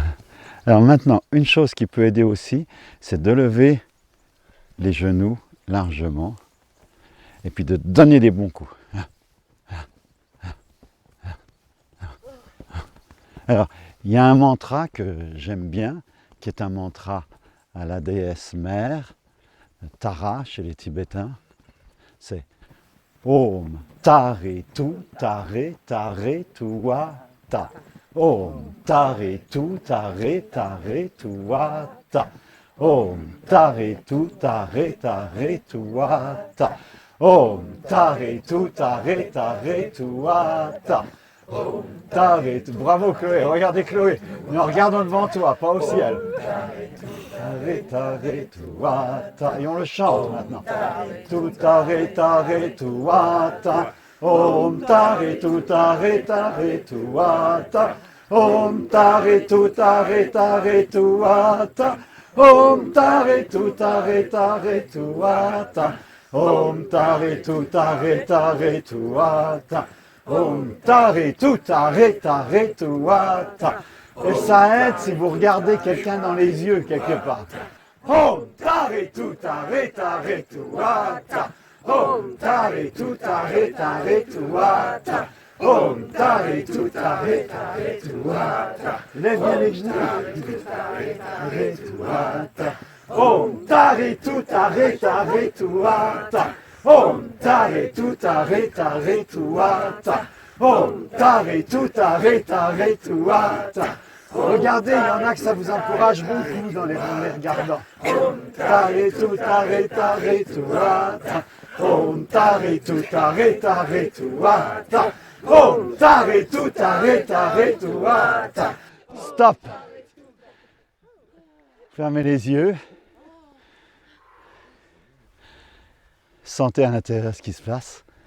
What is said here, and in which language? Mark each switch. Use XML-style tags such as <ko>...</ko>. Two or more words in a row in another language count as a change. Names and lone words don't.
<fr>Alors maintenant, une chose qui peut aider aussi, c'est de lever les genoux largement et puis de donner des bons coups. Alors, il y a un mantra que j'aime bien, qui est un mantra à la déesse mère, Tara chez les Tibétains.</fr> <sa>C'est Om Tare Tu Tare Tare Tua Ta. Om Tare Tu Tare Tare Tua Ta. Om Tare Tu Tare Tare Tua Ta. Om Tare Tu Tare Tare Tua Ta. Om Tare Tu.</sa> <fr>Bravo Chloé, regardez Chloé. Nous regardons devant toi, pas au ciel.</fr> <sa>Tare Tare Tua Ta.</sa> <fr>Et on le chante maintenant.</fr> <sa>Tu Tare Tare Tua Ta. Om Tare Tu Tare Tare Tua Ta. Om Tare Tu Tare Tare Tua Ta. Om Tare Tu Tare Tare Tua Ta. Om Tare Tu Tare Tare Tua Ta. Om Tare Tu Tare Tare Tua Ta.</sa> <fr>Et ça aide si vous regardez quelqu'un dans les yeux quelque part.</fr> <sa>Om Tare Tu Tare Tare Tua Ta. Om Tare Tu Tare Tare Tua Ta. Om Tare Tu Tare Tare Tua Ta.</sa> <fr>Lève bien les genoux.</fr> <sa>Tare Tua Ta. Om Tare Tu Tare Tare Tua Ta. Om Tare Tu Tare Tare Tua Ta. Om Tare Tu Tare Tare Tua Ta.</sa> <fr>Regardez, il y en a que ça vous encourage beaucoup dans les regardants.</fr> <sa>Om Tare Tu Tare Tare Tua Ta. Om tare tu ata. Om tare tu ata. Stop.</sa> <fr>Fermez les yeux. Sentez à l'intérieur ce qui se passe.</fr>